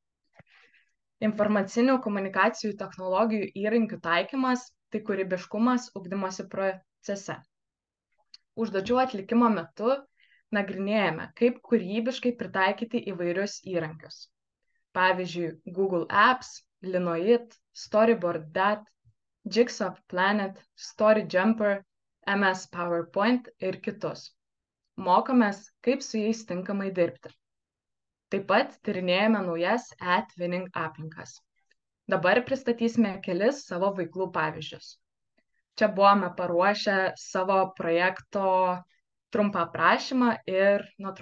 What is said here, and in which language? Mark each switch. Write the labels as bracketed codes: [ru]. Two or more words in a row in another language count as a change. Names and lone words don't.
[lt] Informacinių komunikacijų technologijų įrankių taikymas – tai kūrybiškumas ugdymosi procese. Užduočių atlikimo metu nagrinėjame, kaip kūrybiškai pritaikyti įvairius įrankius. Pavyzdžiui, Google Apps, Linoid, Storyboard.dat, Jigsaw Planet, StoryJumper, MS PowerPoint ir kitus. Mokomės, kaip su jais tinkamai dirbti. Taip pat tyrinėjame naujas e-twinning aplinkas. Dabar pristatysime kelis savo veiklų pavyzdžius. Čia buvome paruošę savo projekto trumpą aprašymą ir nuotraukėlę.